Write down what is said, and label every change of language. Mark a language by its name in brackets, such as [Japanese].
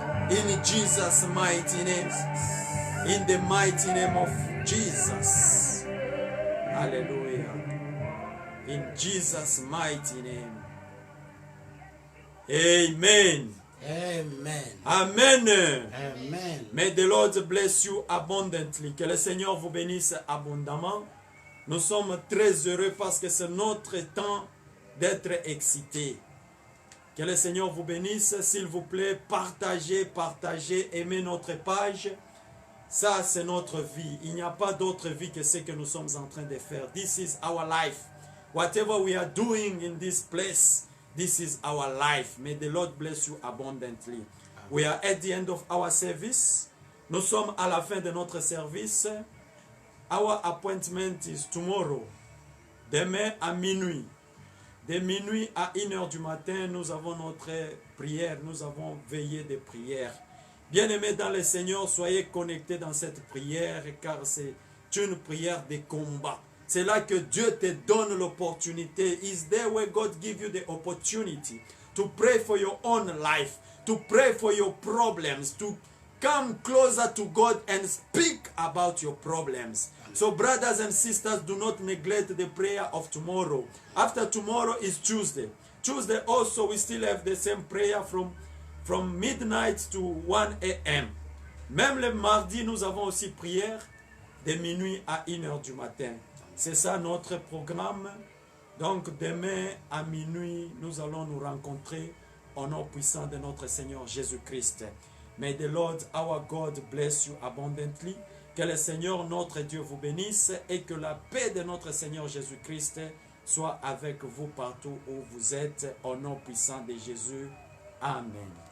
[English] In Jesus' mighty name. In the mighty name of Jesus. Hallelujah. In Jesus' mighty name. Amen. Amen. Amen. Amen. May the Lord bless you abundantly. [French] Que le Seigneur vous bénisse abondamment. Nous sommes très heureux parce que c'est notre temps d'être excités. Que le Seigneur vous bénisse. S'il vous plaît, partagez, aimez notre page. Ça, c'est notre vie. Il n'y a pas d'autre vie que ce que nous sommes en train de faire. [English] This is our life. Whatever we are doing in this place, this is our life. May the Lord bless you abundantly. We are at the end of our service. [French] Nous sommes à la fin de notre service. [English] Our appointment is tomorrow. [French] Demain à minuit. De minuit à 1h du matin, nous avons notre prière. Nous avons veillé de prière. Bien-aimés dans le Seigneur, soyez connectés dans cette prière car c'est une prière de combat. C'est là que Dieu te donne l'opportunité. [English] Is there where God gives you the opportunity to pray for your own life, to pray for your problems, to come closer to God and speak about your problems. So brothers and sisters, do not neglect the prayer of tomorrow. After tomorrow is Tuesday. Tuesday also we still have the same prayer from midnight to 1 a.m. [French] Même le mardi, nous avons aussi prière de minuit à 1h du matin. C'est ça notre programme. Donc demain à minuit, nous allons nous rencontrer au nom puissant de notre Seigneur Jésus-Christ. [English] May the Lord our God bless you abundantly. [French] Que le Seigneur notre Dieu vous bénisse et que la paix de notre Seigneur Jésus-Christ soit avec vous partout où vous êtes au nom puissant de Jésus. Amen.